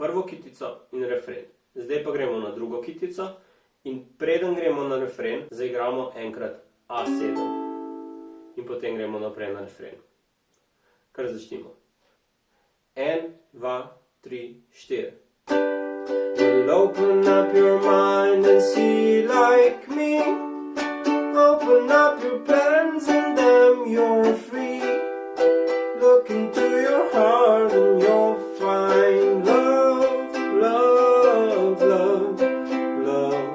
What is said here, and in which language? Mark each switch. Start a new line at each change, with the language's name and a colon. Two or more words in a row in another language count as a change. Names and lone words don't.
Slovenian: kitico in refren. Zdaj pa gremo na drugo kitico in preden gremo na refren, zaigramo enkrat A7. In potem gremo naprej na refren. Kar začnimo. 1, 2, 3, 4.
English: Well, open up your mind and see like me. Open up your plans and then you're free. Look into your heart and you'll find love, love, love, love.